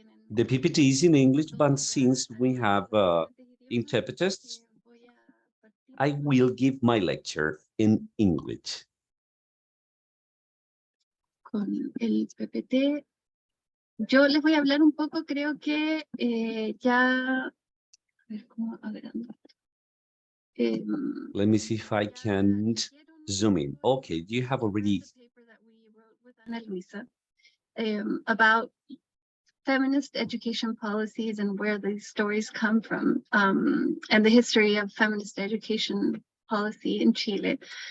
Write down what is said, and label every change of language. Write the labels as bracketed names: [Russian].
[English] The PPT is in English, but since we have interpreters, I will give my lecture in English. [Spanish] Con el PPT, yo les voy a hablar un poco, creo que ya... A ver cómo agrando. [English] Let me see if I can zoom in. Okay, you have already... Ana Luisa, about feminist education policies and where these stories come from, and the history of feminist education policy in Chile.